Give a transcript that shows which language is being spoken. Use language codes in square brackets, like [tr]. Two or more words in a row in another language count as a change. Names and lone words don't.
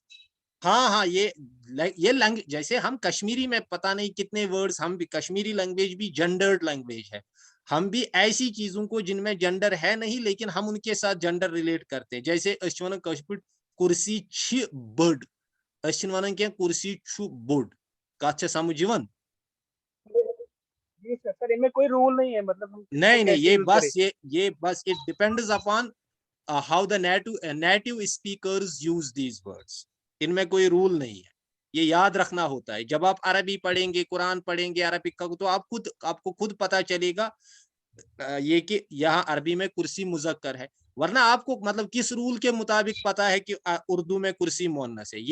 [hi] हाँ, ये लैंग्वेज, जैसे हम कश्मीरी में पता नहीं कितने वर्ड्स, हम भी [en] Kashmiri language [hi] भी [en] gendered language [hi] है, हम भी ऐसी चीजों को जिनमें जेंडर है नहीं लेकिन हम उनके साथ [en] gender relate [hi] करते हैं। [ks] जैसे कुर्सी छ बड़, के कुर्सी छु बुड, कत समझ यिवन? [hi] जी सर, इनमें कोई रूल नहीं है, मतलब हम नहीं, ये बस [en] it depends upon how the native speakers use these words. [hi] इनमें कोई रूल नहीं है, ये याद रखना होता है। जब आप अरबी पढ़ेंगे, कुरान पढ़ेंगे अरबिक का, तो आपको खुद पता चलेगा ये कि यहाँ अरबी में कुर्सी मुजक्कर है, वरना आपको मतलब किस रूल के मुताबिक पता है कि उर्दू में कुर्सी मुअन्नस है?